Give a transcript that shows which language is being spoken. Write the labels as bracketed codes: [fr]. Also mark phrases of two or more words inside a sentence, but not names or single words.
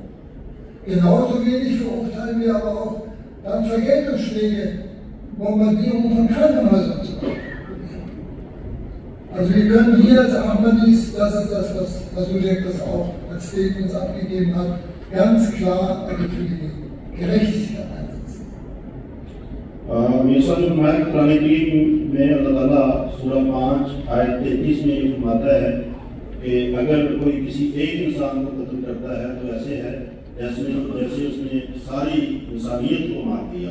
[de] Genauso wenig verurteilen wir aber auch dann Vergeltungsschläge, Bombardierung von Krankenhäusern zu machen. Also wir können hier als Ahmadis, das ist das, was Ujek das auch als Statements abgegeben hat, ganz klar für die Gerechtigkeit einsetzen. [ur] میسا نے فرمایا کہ قرآن کریم میں اللہ تعالیٰ سورہ 5 آیت 33 میں یہ فرماتا ہے کہ اگر کوئی کسی ایک انسان کو قتل کرتا ہے تو ایسے ہے جیسے اس نے ساری انسانیت کو مار دیا.